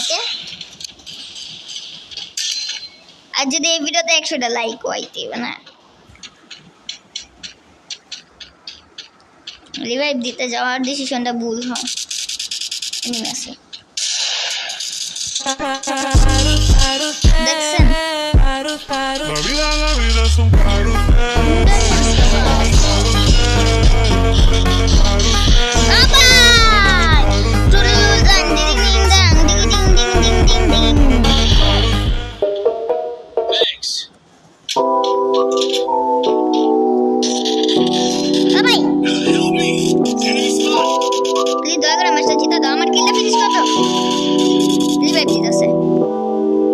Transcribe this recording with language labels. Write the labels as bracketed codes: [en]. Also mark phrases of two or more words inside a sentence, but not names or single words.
[bn] ওকে, আর যদি এই ভিডিওতে 100টা লাইক হইতে হবে না। রিভাইভ দিতে যাওয়ার ডিসিশনটা ভুল হয়। এনিমে আছে দেখছেন? [es] La vida es un carrusel. আবার টুরুলুজান ডিং ডিং ডাং ডিং ডিং ডিং ডিং ডিং ডিং। [en] Thanks. [bn] ভাই [en] Help me. Enemy spot. [bn] প্লিজ দয়া করে ম্যাচটা জিতা দাও, আমার কিলটা ফিনিশ করো। রিভাইভ দিতেছে।